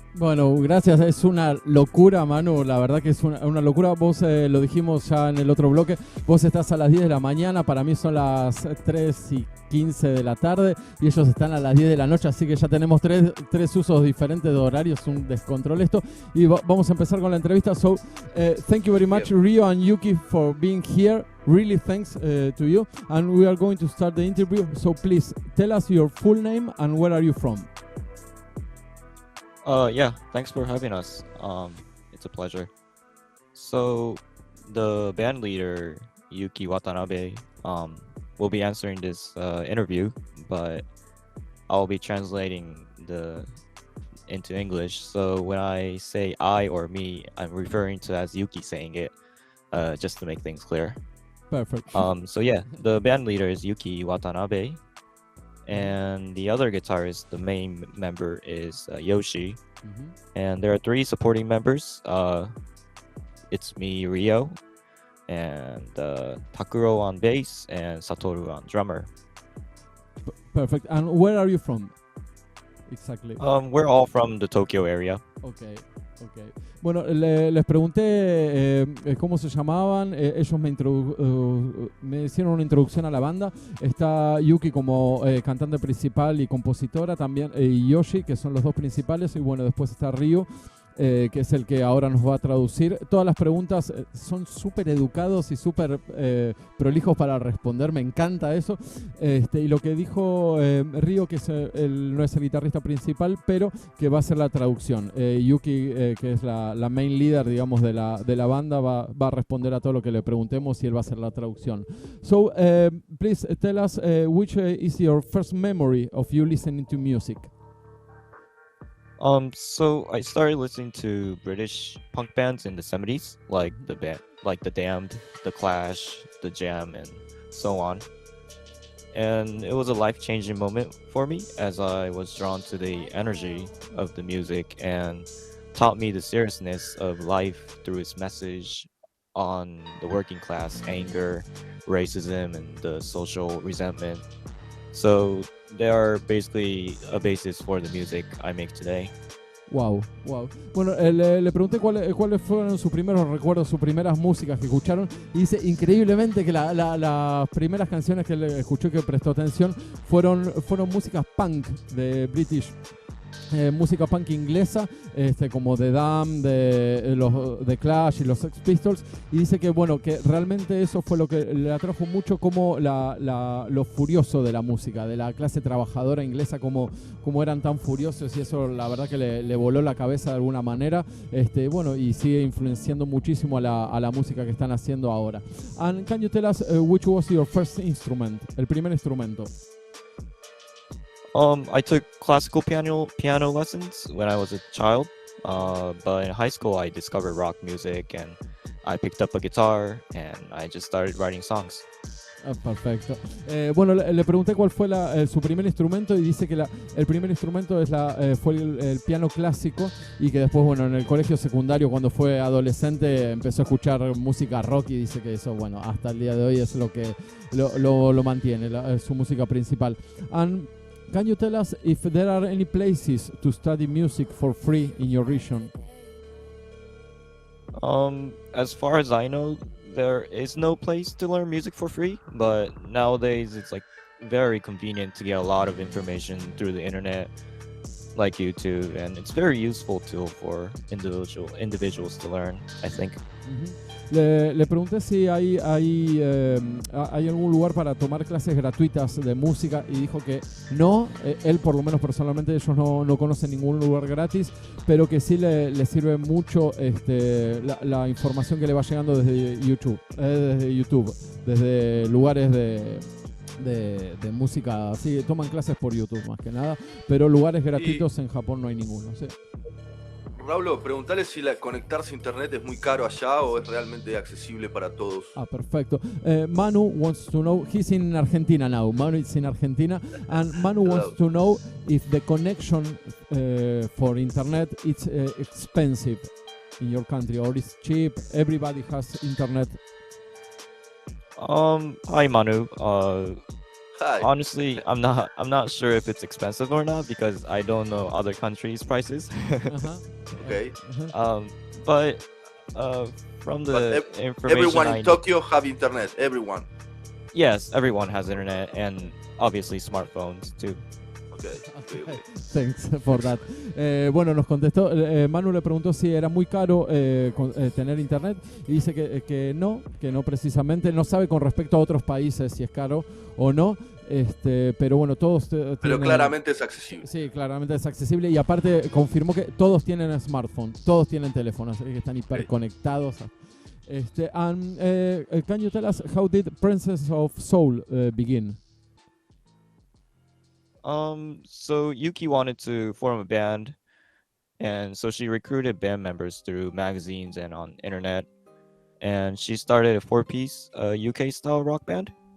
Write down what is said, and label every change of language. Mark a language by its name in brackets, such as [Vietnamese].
[Spanish] Bueno, gracias, es una locura, Manu, la verdad que es una locura. Vos lo dijimos ya en el otro bloque, vos estás a las 10 de la mañana, para mí son las 3:15 de la tarde y ellos están a las 10 de la noche, así que ya tenemos tres usos diferentes de horarios, un descontrol esto, y vamos a empezar con la entrevista. [English] So, thank you very much, Ryo and Yuki, for being here. Really thanks to you, and we are going to start the interview, so please tell us your full name and where are you from? Yeah, thanks for having us. It's a pleasure. So, the band leader, Yuki Watanabe, will be answering this interview, but I'll be translating into English. So when I say I or me, I'm referring to as Yuki saying it, just to make things clear. Perfect. So yeah, the band leader is Yuki Watanabe. And the other guitarist, the main member, is Yoshi. Mm-hmm. And there are three supporting members. It's me, Ryo, and Takuro on bass, and Satoru on drummer. Perfect. And where are you from? Exactly. We're all from the Tokyo area. Okay. [Spanish] Bueno, les pregunté cómo se llamaban. Ellos me hicieron una introducción a la banda. Está Yuki como cantante principal y compositora, también y Yoshi, que son los dos principales, y bueno, después está Ryo, que es el que ahora nos va a traducir. Todas las preguntas son súper educados y súper prolijos para responder, me encanta eso. Y lo que dijo Ryo, que él no es el guitarrista principal, pero que va a hacer la traducción. Yuki, que es la [English] main leader, [Spanish] digamos, de la banda, va a responder a todo lo que le preguntemos y él va a hacer la traducción. [English] So, please tell us which is your first memory of you listening to music? So I started listening to British punk bands in the 70s, like the Damned, the Clash, the Jam, and so on. And it was a life-changing moment for me, as I was drawn to the energy of the music and taught me the seriousness of life through its message on the working class, anger, racism, and the social resentment. So they are basically a basis for the music I make today. Wow. [Spanish] Bueno, le pregunté cuáles fueron sus primeros recuerdos, sus primeras músicas que escucharon, y dice increíblemente que las primeras canciones que él escuchó y que prestó atención fueron músicas punk de British. Música punk inglesa, como The Damned, de Clash y los Sex Pistols, y dice que bueno, que realmente eso fue lo que le atrajo mucho, como lo furioso de la música, de la clase trabajadora inglesa, como eran tan furiosos, y eso la verdad que le voló la cabeza de alguna manera, bueno, y sigue influenciando muchísimo a la música que están haciendo ahora. [English] And can you tell us which was your first instrument, [Spanish] el primer instrumento? [English] I took classical piano lessons when I was a child, but in high school I discovered rock music and I picked up a guitar and I just started writing songs. [Spanish] Perfecto. Bueno, le pregunté cuál fue su primer instrumento y dice que el primer instrumento fue el piano clásico, y que después, bueno, en el colegio secundario, cuando fue adolescente, empezó a escuchar música rock, y dice que eso, bueno, hasta el día de hoy es lo que lo mantiene, su música principal. [English] And can you tell us if there are any places to study music for free in your region? As far as I know, there is no place to learn music for free, but nowadays it's like very convenient to get a lot of information through the internet. like YouTube, and it's very useful tool for individuals to learn, I think. [Spanish] Le pregunté si hay algún lugar para tomar clases gratuitas de música y dijo que no. Él, por lo menos personalmente, ellos no conocen ningún lugar gratis, pero que sí le sirve mucho la información que le va llegando desde YouTube, desde lugares de música. Sí, toman clases por YouTube más que nada, pero lugares gratuitos en Japón no hay ninguno. ¿Sí? Raúl, preguntale si conectarse a internet es muy caro allá o es realmente accesible para todos. Perfecto. [English] Manu wants to know, he's in Argentina now. Manu is in Argentina, and Manu wants to know if the connection for internet is expensive in your country or is cheap. Everybody has internet. Hi Manu. Hi. Honestly, I'm not sure if it's expensive or not because I don't know other countries' prices. Okay. But from the information, everyone in Tokyo have internet. Everyone. Yes, everyone has internet and obviously smartphones too. Okay. Thanks for that. [Spanish] Bueno, nos contestó, Manu le preguntó si era muy caro tener internet y dice que no precisamente, no sabe con respecto a otros países si es caro o no, pero bueno, todos pero claramente es accesible. Sí, claramente es accesible y aparte confirmó que todos tienen smartphone, todos tienen teléfonos, que están hiperconectados. [English] Can you tell us how did Princess of Soul begin? So Yuki wanted to form a band, and so she recruited band members through magazines and on internet, and she started a 4-piece UK style rock band